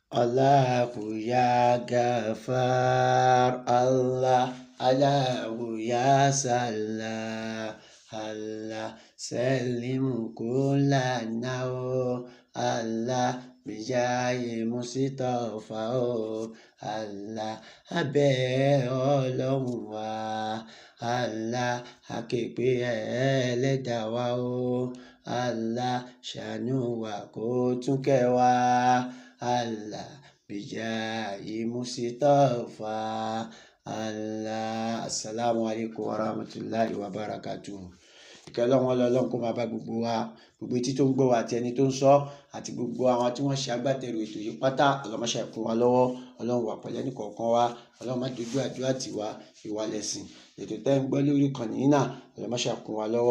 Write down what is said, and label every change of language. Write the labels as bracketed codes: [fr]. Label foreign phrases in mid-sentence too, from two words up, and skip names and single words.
[ar] الله يا غفار، الله يا سلام، الله سلم كلنا [yo] o, [ar] الله بجاه مصطفى [yo] o, Allah abẹ́ Ọlọ́run wa, Allah aképe ẹlẹ́dàá wa o, Allah ṣàánú wa kó tún kẹ́ wa. [ar] الله بجاه مصطفى. Allah. السلام عليكم ورحمة الله وبركاته. [yo] Ìkẹ́ Ọlọ́run Ọlọ́run kó máa bá gbogbo wa, gbogbo etí tó ń gbọ́ wa àti ẹni tó ń sọ àti gbogbo àwọn tí wọ́n ṣe agbátẹrù ètò yìí pátá. Ọlọ́run má ṣe kún wa lọ́wọ́, Ọlọ́run wà pẹ̀lú ẹnì kọ̀ọ̀kan wa, Ọlọ́run má dojú àdúrà tiwa, ìwà lẹ̀sìn. Ètò tẹ́ ń gbọ́ lórí ìkànnì yìí náà, Ọlọ́run má ṣe kún wa lọ́wọ́.